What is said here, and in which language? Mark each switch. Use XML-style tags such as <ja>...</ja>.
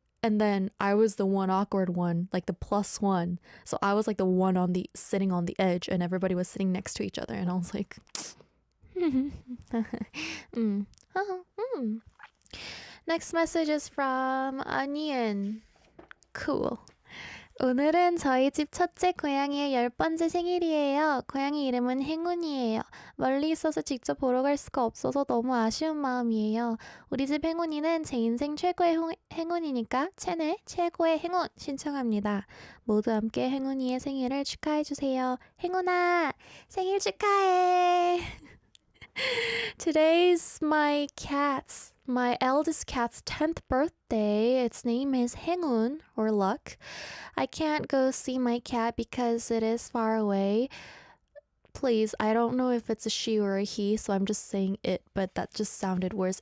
<en>And then I was the one awkward one, like the +1. So I was like the one sitting on the edge and everybody was sitting next to each other. And I was like, Next message is from Onion. Cool.</en> <ko>오늘은 저희 집 첫째 고양이의 10번째 생일이에요. 고양이 이름은 행운이에요. 멀리 있어서 직접 보러 갈 수가 없어서 너무 아쉬운 마음이에요. 우리 집 행운이는 제 인생 최고의 행운이니까 채널 최고의 행운 신청합니다. 모두 함께 행운이의 생일을 축하해주세요. 행운아, 생일 축하해!</ko> <en>Today's my eldest cat's 10th birthday. Its name is Hengun, or Luck. I can't go see my cat because it is far away. Please, I don't know if it's a she or a he, so I'm just saying it, but that just sounded worse.</en>